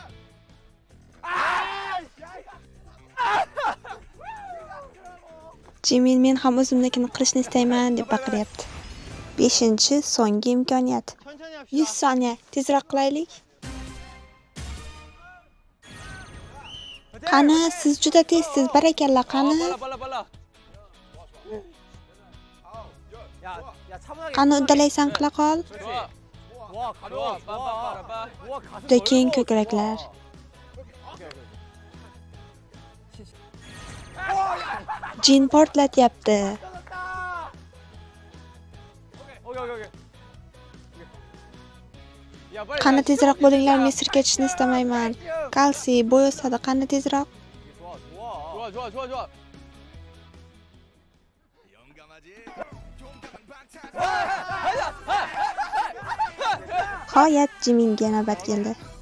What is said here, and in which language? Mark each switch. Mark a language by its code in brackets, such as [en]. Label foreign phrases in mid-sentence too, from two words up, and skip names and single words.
[uz] Jimin men ham o'zimnikini qilishni istayman deb baqiryapti. 5-chi so'nggi imkoniyat. 100 soniya tezroq qilaylik. Qani, siz juda tezsiz, barakalla, qani. [ko] 빨라. 야, 차분하게. [uz] Qani uddalaysan qila qol. [ko] 와, 가벼워. 와, 가슴. [uz] Juda keng ko'kraklar. Jin portlatyapti. [ko] 오케이. 야, 빨리. [uz] Qani tezroq bo'linglar, men sirka ketishni istamayman. Kalsiy bo'y o'sadi, qani tezroq. [ko] 좋아. [uz] Nihoyat Jiminga navbat keldi.